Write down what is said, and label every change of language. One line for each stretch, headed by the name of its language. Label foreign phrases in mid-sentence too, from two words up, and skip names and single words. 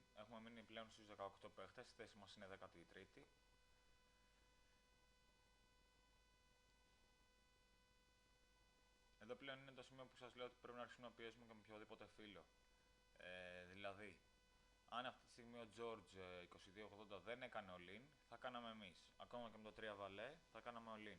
Greek: Έχουμε μείνει πλέον στους 18 παίχτες, η θέση μας είναι 13η. Εδώ πλέον είναι το σημείο που σας λέω ότι πρέπει να αρχίσουμε να πιέσουμε και με οποιοδήποτε φίλο. Δηλαδή, αν αυτή τη στιγμή ο George 2280 δεν έκανε all-in, θα κάναμε εμείς. Ακόμα και με το 3 βαλέ θα κάναμε all-in.